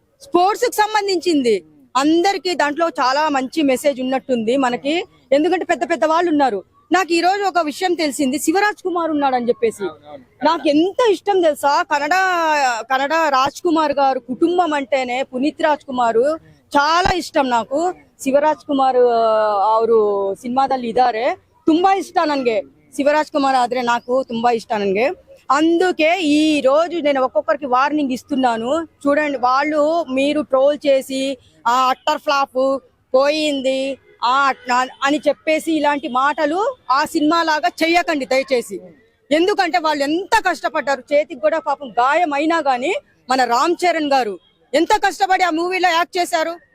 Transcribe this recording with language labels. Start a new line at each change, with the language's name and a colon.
Telugu: Sports కి సంబంధించింది అందరికి దాంట్లో చాలా మంచి మెసేజ్ ఉన్నట్టుంది మనకి. ఎందుకంటే పెద్ద వాళ్ళు ఉన్నారు. నాకు ఈ రోజు ఒక విషయం తెలిసింది, శివరాజ్ కుమార్ ఉన్నాడు అని చెప్పేసి. నాకు ఎంత ఇష్టం తెలుసా, కన్నడ రాజ్ కుమార్ గారు కుటుంబం అంటేనే పునీత్ ರಾಜ್ ಕುಮಾರ್ చాలా ಇಷ್ಟಂ.
Kannada: నాకు ಶಿವರಾಜ್ ಕುಮಾರ್ ಅವರು ಸಿನಿಮಾದಲ್ಲಿ ಇದ್ದಾರೆ, ತುಂಬಾ ಇಷ್ಟ ನನಗೆ. ಶಿವರಾಜ್ ಕುಮಾರ್ ಆದ್ರೆ నాకు ತುಂಬಾ ಇಷ್ಟ ನನಗೆ.
Telugu: అందుకే ఈ రోజు నేను ఒక్కొక్కరికి వార్నింగ్ ఇస్తున్నాను. చూడండి, వాళ్ళు మీరు ట్రోల్ చేసి ఆ అట్టర్ ఫ్లాప్ పోయింది అని చెప్పేసి ఇలాంటి మాటలు ఆ సినిమా లాగా చెయ్యకండి దయచేసి. ఎందుకంటే వాళ్ళు ఎంత కష్టపడ్డారు, చేతికి కూడా పాపం గాయం అయినా గానీ మన రామ్ చరణ్ గారు ఎంత కష్టపడి ఆ మూవీలో యాక్ట్ చేశారు.